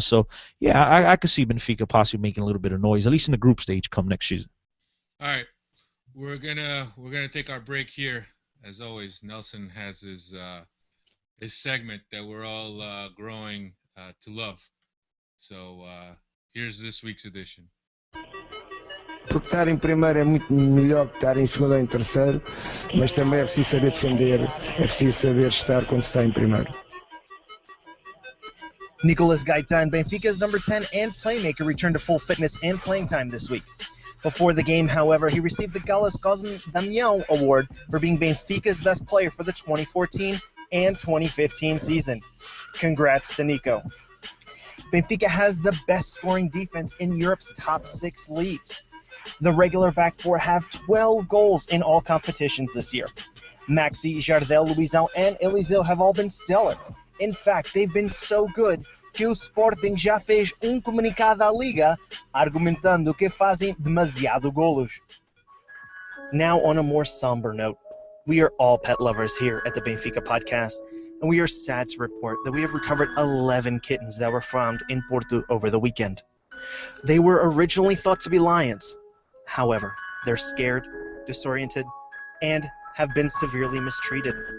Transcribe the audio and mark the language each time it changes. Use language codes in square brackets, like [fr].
[en] So yeah, I could see Benfica possibly making a little bit of noise, at least in the group stage, come next season. All right, we're gonna take our break here. As always, Nelson has his segment that we're all growing to love. So here's this week's edition. [pt] Porque estar em primeiro é muito melhor que estar em segundo ou em terceiro, mas também é preciso saber defender, é preciso saber estar quando se está em primeiro. [en] Nicolas Gaitan, Benfica's number 10 and playmaker, returned to full fitness and playing time this week. Before the game, however, he received the Gallas Damião Award for being Benfica's best player for the 2014 and 2015 season. Congrats to Nico. Benfica has the best scoring defense in Europe's top 6 leagues. The regular back four have 12 goals in all competitions this year. Maxi, Jardel, Luizão, and Eliseu have all been stellar. In fact, they've been so good [pt] que o Sporting já fez comunicado à Liga argumentando que fazem demasiado golos. [en] Now, on a more somber note, we are all pet lovers here at the Benfica Podcast, and we are sad to report that we have recovered 11 kittens that were found in Porto over the weekend. They were originally thought to be lions. However, they're scared, disoriented, and have been severely mistreated.